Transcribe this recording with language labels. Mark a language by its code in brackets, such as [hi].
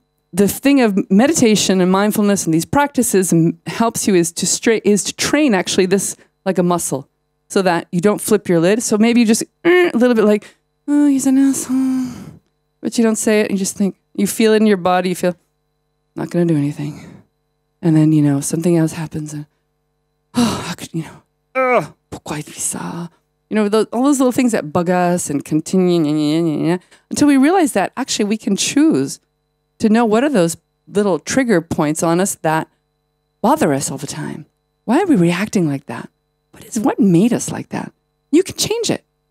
[en] The thing of meditation and mindfulness and these practices helps you is to train actually this like a muscle so that you don't flip your lid. So maybe you just a little bit like, oh, he's an asshole. But you don't say it. You just think, you feel it in your body. You feel, not going to do anything. And then, something else happens. And, oh, how could, [fr] pourquoi il fait ça? [en] All those little things that bug us and continue until we realize that actually we can choose to know what are those little trigger points on us that bother us all the time. Why are we reacting like that? What made us like that? You can change it.